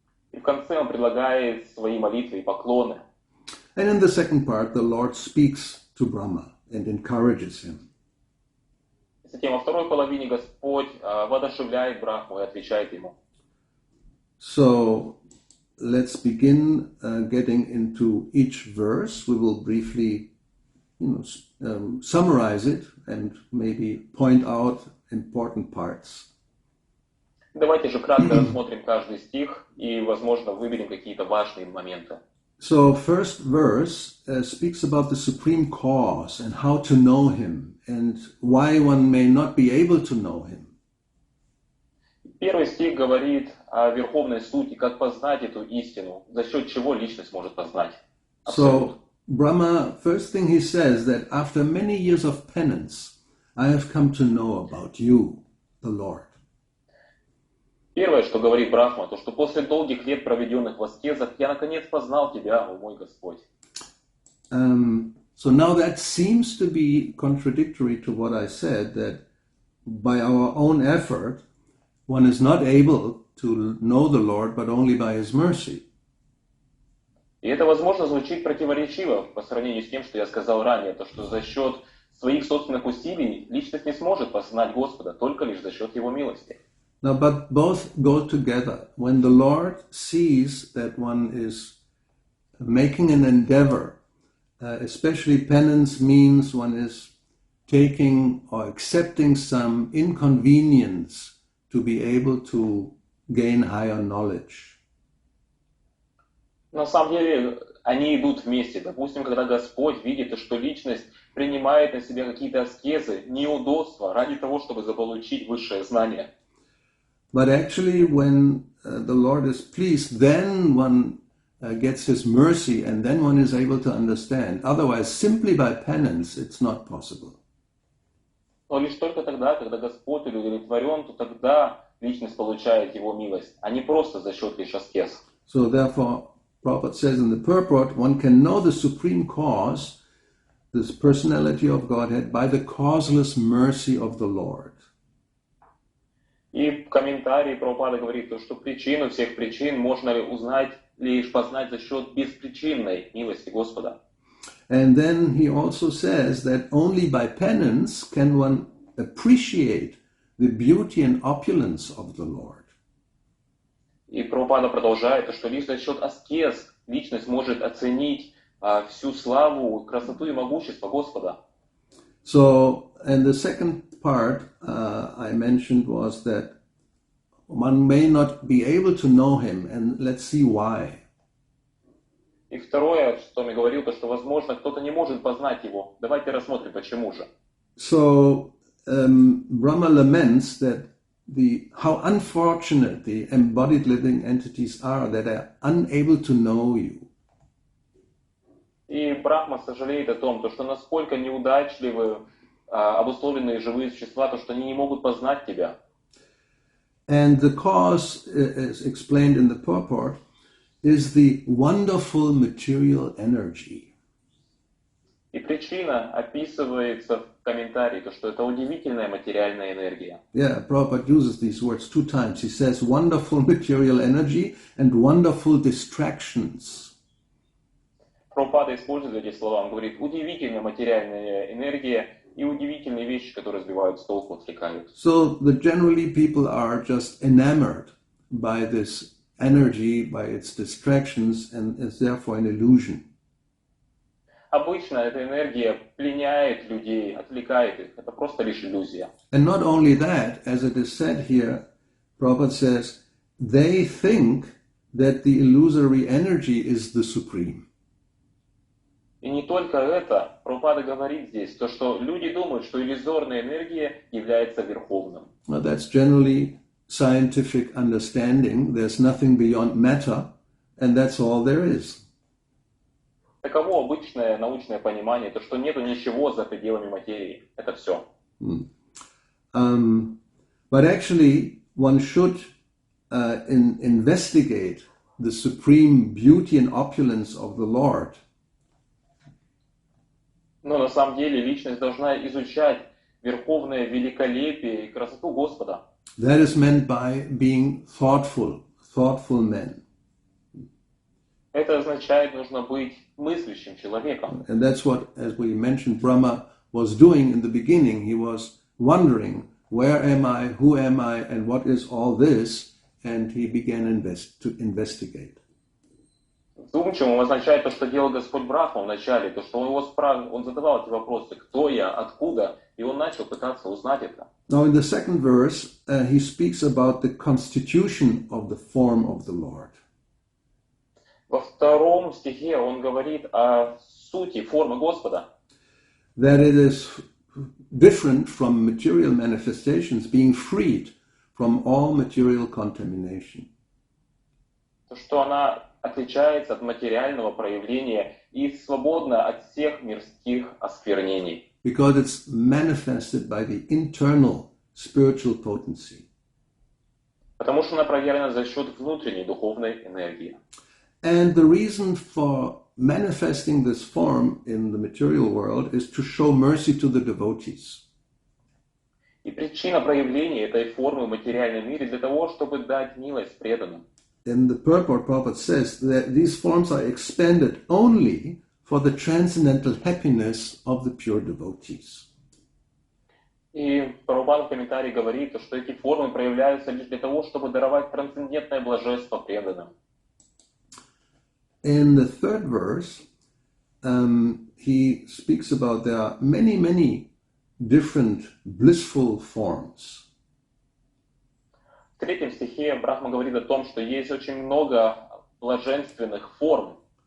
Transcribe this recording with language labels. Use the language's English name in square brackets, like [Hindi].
[Russian] И в конце он предлагает свои молитвы и поклоны. [English] And in the second part, the Lord speaks to Brahma and encourages him. [Russian] Затем во второй половине Господь воодушевляет Брахму и отвечает ему. [English] So let's begin getting into each verse. We will briefly summarize it and maybe point out important parts. [Russian] Давайте же кратко рассмотрим каждый стих и, возможно, выберем какие-то важные моменты. [English] So first verse speaks about the supreme cause and how to know him and why one may not be able to know him. [Russian] Первый стих говорит о верховной сути, как познать эту истину, за счет чего личность может познать. [English] So Brahma, first thing he says that after many years of penance, I have come to know about you, the Lord. [Russian] Первое, что говорит Брахма, то, что после долгих лет, проведенных в аскезах, я наконец познал тебя, о мой Господь. [English] So now that seems to be contradictory to what I said, that by our own effort, one is not able to know the Lord, but only by His mercy. [Russian] И это, возможно, звучит противоречиво по сравнению с тем, что я сказал ранее, то, что за счет своих собственных усилий личность не сможет познать Господа, только лишь за счет Его милости. [English] Now, but both go together. When the Lord sees that one is making an endeavor especially penance means one is taking or accepting some inconvenience to be able to gain higher knowledge. [Russian] На самом деле они идут вместе. Допустим, когда Господь видит, что личность принимает на себя какие-то аскезы, неудобства ради того, чтобы заполучить высшее знание. [English] But actually, when the Lord is pleased, then one gets His mercy and then one is able to understand. Otherwise, simply by penance, it's not possible. [Russian] Но лишь только тогда, когда Господь удовлетворен, то тогда личность получает Его милость, а не просто за счет лишь аскез. [English] So therefore, Prabhupada says in the purport, one can know the supreme cause, this personality of Godhead, by the causeless mercy of the Lord. [Russian] И в комментарии Прабхупада говорит, что причину всех причин можно ли узнать, лишь познать за счет беспричинной милости Господа. [English] And then he also says that only by penance can one appreciate the beauty and opulence of the Lord. [Russian] И Прабхупада продолжает, что лишь за счет аскез личность может оценить всю славу, красоту и могущество Господа. [English] So, and the second part I mentioned was that one may not be able to know Him, and let's see why. [Russian] И второе, что я говорил, то что, возможно, кто-то не может познать Его. Давайте рассмотрим, почему же. [English] So, Brahma laments that how unfortunate the embodied living entities are that are unable to know you. [Russian] И Брахма сожалеет о том, что насколько неудачливы обусловленные живые существа, то что они не могут познать тебя. [English] And the cause, as explained in the purport, is the wonderful material energy. [Russian] И причина описывается в комментарии, то что это удивительная материальная энергия. [English] Yeah, Prabhupada uses these words 2 times. He says wonderful material energy and wonderful distractions. [Russian] Прабхупада использует эти слова. Он говорит, удивительная материальная энергия и удивительные вещи, которые сбивают с толку, отвлекают. [English] So generally people are just enamored by this energy, by its distractions, and is therefore an illusion. [Russian] Обычно эта энергия пленяет людей, отвлекает их. Это просто лишь иллюзия. [English] And not only that, as it is said here, Prabhupada says, they think that the illusory energy is the supreme. [Russian] И не только это, Прабхупада говорит здесь, то, что люди думают, что иллюзорная энергия является верховным. [English] Well, that's generally scientific understanding. There's nothing beyond matter, and that's all there is. [Russian] Таково обычное научное понимание, то, что нету ничего за пределами материи. Это все. [English] But actually, one should investigate the supreme beauty and opulence of the Lord. [Russian] Но на самом деле личность должна изучать верховное великолепие и красоту Господа. [English] That is meant by being thoughtful men. [Russian] Это означает, нужно быть мыслящим человеком. [English] And that's what, as we mentioned, Brahma was doing in the beginning. He was wondering, where am I, who am I, and what is all this? And he began to investigate. [Russian] Вдумчивым означает то, что делал Господь Брахма вначале, то, что он задавал эти вопросы, кто я, откуда, и он начал пытаться узнать это. [English] Now in the second verse, he speaks about the constitution of the form of the Lord. [Russian] Во втором стихе он говорит о сути формы Господа. [English] That it is different from material manifestations, being freed from all material contamination. [Russian] То, что она отличается от материального проявления и свободна от всех мирских осквернений. [English] Because it's manifested by the internal spiritual potency. [Russian] Потому что она проявлена за счет внутренней духовной энергии. [English] And the reason for manifesting this form in the material world is to show mercy to the devotees. [Russian] И причина проявления этой формы в материальном мире для того, чтобы дать милость преданным. [English] In the purport, Prabhupada says that these forms are expanded only for the transcendental happiness of the pure devotees. [Russian] И Прабхупада в комментарии говорит, что эти формы проявляются лишь для того, чтобы даровать трансцендентное блаженство преданным. [English] In the third verse, he speaks about there are many, many different blissful forms. [Russian] В 3 стихе Брахма говорит о том, что есть очень много блаженственных форм.